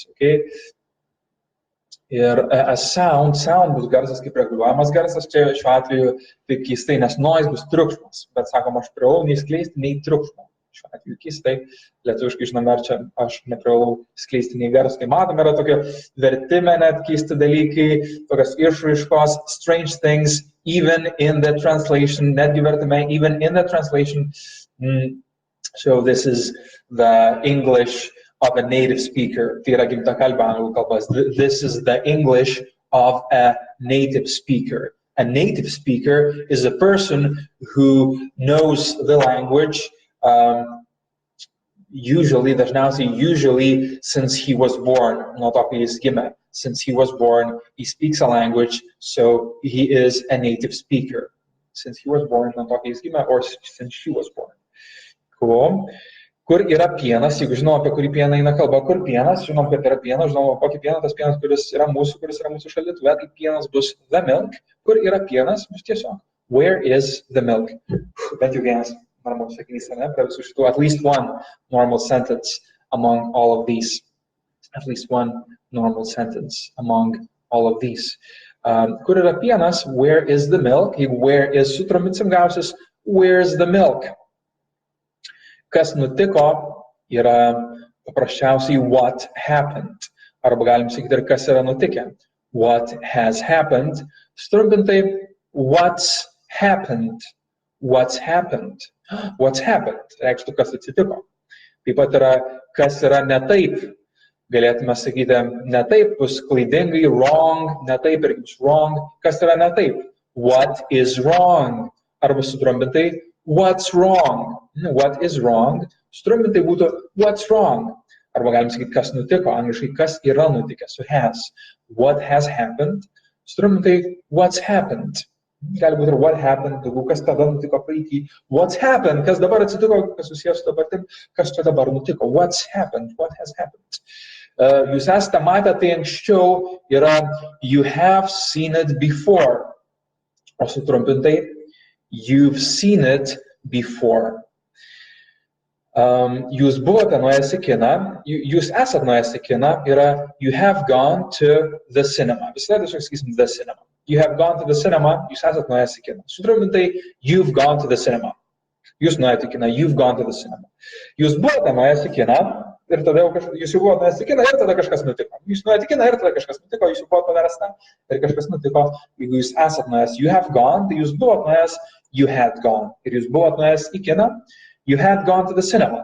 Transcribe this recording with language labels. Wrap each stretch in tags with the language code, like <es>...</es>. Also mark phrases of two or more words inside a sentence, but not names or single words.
<en>Okay?</en> <lt>Ir a sound bus garsas kaip reguliuojamas garsas, čia šiuo atveju tai keistai, nes noise bus triukšmas, bet sakom, aš privalau neįskleisti nei triukšmo. Šiuo atveju keistai, lietuviškai žinome, ar čia aš neprivalau skleisti nei garso. Tai matom, yra tokie vertime net keisti dalykai, tokios išraiškos,</lt> <en>strange things, even in the translation,</en> <lt>netgi vertime,</lt> <en>even in the translation. So this is the English of a native speaker.</en> <lt>Tai yra gimtakalbė anglų kalbos.</lt> <en>This is the English of a native speaker. A native speaker is a person who knows the language, usually since he was born,</en> <lt>nuo to, kai jis gimė.</lt> <en>Since he was born, he speaks a language, so he is a native speaker. Since he was born,</en> <lt>nuo to, kai jis gimė,</lt> <en>or since she was born. Cool.</en> <lt>Kur yra pienas, jeigu žinom, apie kurį pieną eina kalba, kur pienas, žinom, kad yra pienas, žinom, kokį pieną, tas pienas, kuris yra mūsų šaldytuve, tai pienas bus</lt> <en>the milk.</en> <lt>Kur yra pienas, bus tiesiog</lt> <en>where is the milk?</en> <lt>Bent jau vienas normalus sakinys, ne, prie visų šitų,</lt> <en>at least one normal sentence among all of these. At least one normal sentence among all of these.</en> <lt>Kur yra pienas,</lt> <en>where is the milk? Jeigu where is</en> <lt>sutrumpinsim gausis,</lt> <en>where's the milk?</en> <lt>Kas nutiko yra paprasčiausiai</lt> <en>what happened.</en> <lt>Arba galim sakyti ir kas yra nutikę.</lt> <en>What has happened. Sutrumpintai what's happened. What's happened. What's happened.</en> <lt>Reikštų, kas atsitiko. Taip pat yra kas yra ne taip. Galėtume sakyti ne taip, bus klaidingai, wrong, ne taip ir bus wrong. Kas yra ne taip.</lt> <en>What is wrong.</en> <lt>Arba sutrumpintai</lt> <en>what's wrong. What is wrong?</en> <lt>Sutrumpintai būtų</lt> <en>what's wrong.</en> <lt>Arba galim sakyti, kas nutiko, angliškai kas yra nutikę,</lt> <en>so has. What has happened? Sutrumpintai what's happened.</en> <lt>Gali būti ir</lt> <en>what happened,</en> <lt>daugiau kas tada nutiko praeitį.</lt> <en>What's happened?</en> <lt>Kas dabar atsitiko, kas susijęs su dabartim, kas čia dabar nutiko.</lt> <en>What's happened? What has happened?</en> <lt>Jūs esate matę tai anksčiau, yra</lt> <en>you have seen it before.</en> <lt>O sutrumpintai</lt> <en>you've seen it before.</en> <lt>Jūs buvote nuėjęs į kiną, jūs esat nuėjęs į kiną, yra</lt> <en>you have gone to the cinema.</en> <lt>Visada tiesiog sakysim</lt> <en>the cinema. You have gone to the cinema,</en> <lt>jūs esat nuėjęs į kiną.</lt> <en>Sutrumpintai you've gone to the cinema.</en> <lt>Jūs nuėjote į kiną,</lt> <en>you've gone to the cinema.</en> <lt>Jūs buvote nuėjęs į kiną ir tada jūs jau buvote nuėjęs į kiną ir tada kažkas nutiko. Jūs nuėjote į kiną ir tada kažkas nutiko, jūs jau buvote paversta ir kažkas nutiko. Jeigu jūs esat nuėjęs,</lt> <en>you have gone,</en> <lt>tai jūs buvote nuėjęs,</lt> <en>you had gone.</en> <lt>Ir jūs buvote nuėjęs į kiną,</lt> <en>you had gone to the cinema.</en>